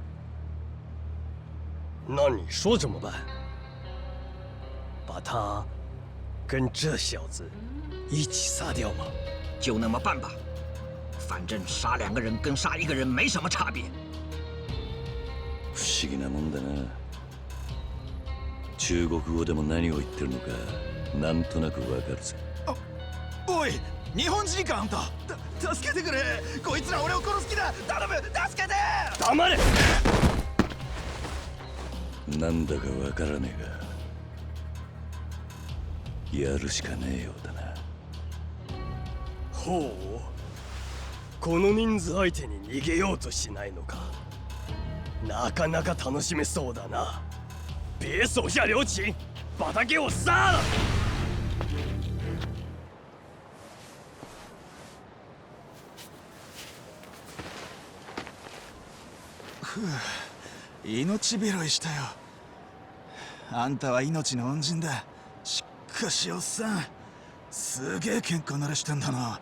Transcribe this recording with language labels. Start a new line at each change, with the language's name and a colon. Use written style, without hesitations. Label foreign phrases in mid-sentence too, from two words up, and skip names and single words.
Chinese: 那你说怎么办？把他跟这小子一起杀掉吗？就那么办吧，反正杀2个人跟杀1个人没什么差别。
Japanese: 不思議なもんだな。中国語でも何を言ってるのかなんとなくわかるぜ。おい、日本人かあんた。助けてくれ。こいつら俺を殺す気だ。頼む、助けて。黙れ。なんだかわからねえがやるしかねえようだな。ほう、この人数相手に逃げようとしないのか。なかなか楽しめそうだな。
Chinese: 别手下留情，把他给我杀了！
Japanese: ふう、命拾いしたよ。あんたは命の恩人だ。しかしおっさん、すげえ喧嘩慣れしてんだな。